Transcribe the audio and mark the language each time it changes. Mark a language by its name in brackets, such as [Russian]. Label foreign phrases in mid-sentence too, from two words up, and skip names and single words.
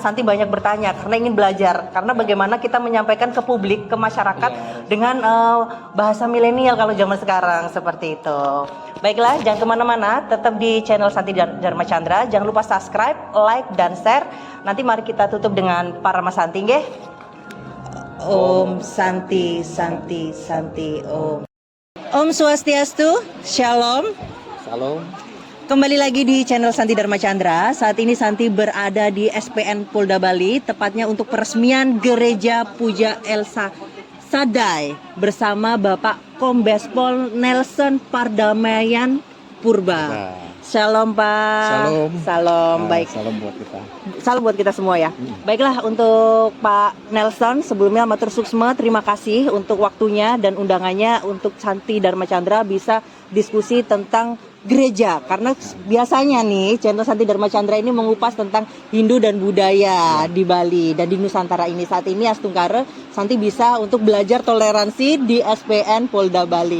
[Indonesian] Santi banyak bertanya karena ingin belajar. Karena bagaimana kita menyampaikan ke publik, ke masyarakat dengan bahasa milenial kalau zaman sekarang seperti itu. Baiklah, jangan kemana-mana, tetap di channel Santi Dharma Chandra. Jangan lupa subscribe, like, dan share. Nanti mari kita tutup dengan Parama Santi, nggih. [Sanskrit] Om Santi, Santi, Santi, Om. [Balinese] Om Swastiastu, [Indonesian] Shalom. Salam. Kembali lagi di channel Santi Dharma Chandra. Saat ini Santi berada di SPN Polda Bali, tepatnya untuk peresmian Gereja Puja Elsa Sadai bersama Bapak Kombes Pol Nelson Pardamaian Purba. Shalom Pak. Salam. Salam. Baik. Salam buat kita. Salam buat kita semua ya. Baiklah, untuk Pak Nelson sebelumnya [Balinese] matur suksma, [Indonesian] terima kasih untuk waktunya dan undangannya untuk Santi Dharma Chandra bisa diskusi tentang gereja, karena biasanya nih channel Santi Dharma Chandra ini mengupas tentang Hindu dan budaya di Bali dan di Nusantara ini. Saat ini Astungkara Santi bisa untuk belajar toleransi di SPN Polda Bali.